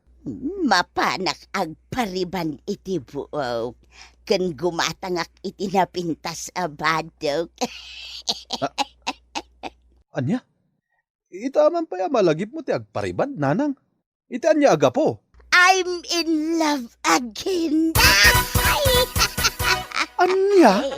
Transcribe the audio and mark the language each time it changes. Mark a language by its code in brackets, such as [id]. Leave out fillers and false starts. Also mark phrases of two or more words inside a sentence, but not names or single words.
[ilo] Mapanak agpariban iti buok. Ken gumatangak iti napintas abadok. Anya? Itaman pa ya malagip mo ti agparibad, Nanang. Iti anya aga po. [en] I'm in love again. [ilo] Anya?